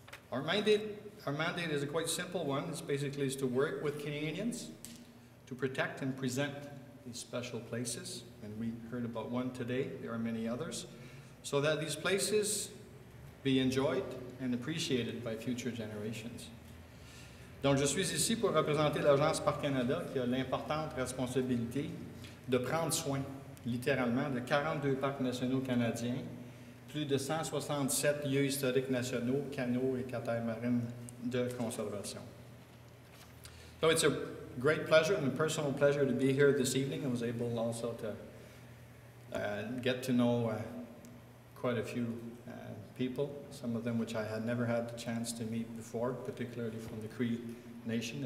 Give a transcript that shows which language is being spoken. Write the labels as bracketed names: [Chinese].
[English] Our mandate is a quite simple one. It's basically to work with Canadians to protect and present these special places, and we heard about one today. There are many others, so that these places be enjoyed and appreciated by future generations. [French] Donc, je suis ici pour représenter l'Agence Parcs Canada qui a l'importante responsabilité de prendre soin, littéralement, de 42 parcs nationaux canadiens, plus de 167 lieux historiques nationaux, canaux et catamarans de conservation. [English] So it's a great pleasure and a personal pleasure to be here this evening. I was able also to get to know quite a few people, some of them which I had never had the chance to meet before, particularly from the Cree Nation.